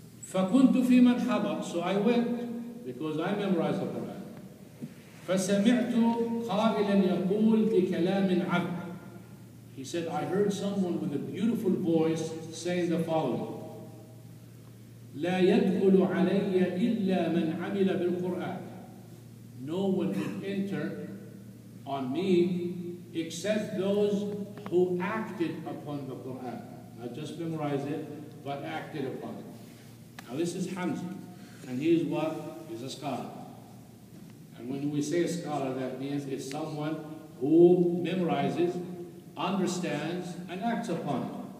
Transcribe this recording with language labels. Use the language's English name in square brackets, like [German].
[Arabic] فَكُنْتُ فِي مَنْ حَضَرَ. [English] So I went because I memorized the Quran. [Arabic] فَسَمِعْتُ قَائِلًا يَقُولُ بِكَلَامٍ عَبْدٍ. [English] He said, I heard someone with a beautiful voice saying the following. [Arabic] لا يدخل علي إلا من عمل بالقرآن. [English] No one will enter on me except those who acted upon the Quran. Not just memorized it, but acted upon it. Now this is Hamza, and he is what? He's a scholar. And when we say a scholar, that means it's someone who memorizes, understands, and acts upon it.